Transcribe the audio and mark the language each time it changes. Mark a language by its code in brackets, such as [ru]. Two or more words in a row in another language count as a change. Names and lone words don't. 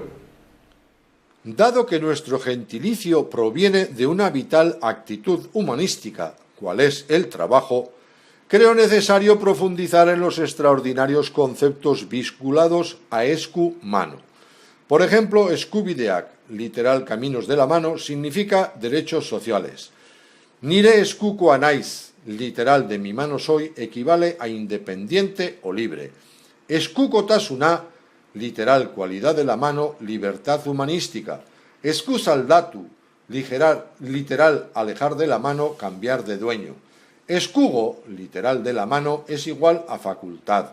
[es] Dado que nuestro gentilicio proviene de una vital actitud humanística, cual es el trabajo, creo necesario profundizar en los extraordinarios conceptos vinculados a esku, mano. Por ejemplo, eskubideak, literal caminos de la mano, significa derechos sociales. [eu] Nire eskukoa naiz, [es] literal de mi mano soy, equivale a independiente o libre. Eskukotasuna, literal cualidad de la mano, libertad humanística. Eskusaldatu, literal alejar de la mano, cambiar de dueño. Eskugo, literal de la mano, es igual a facultad.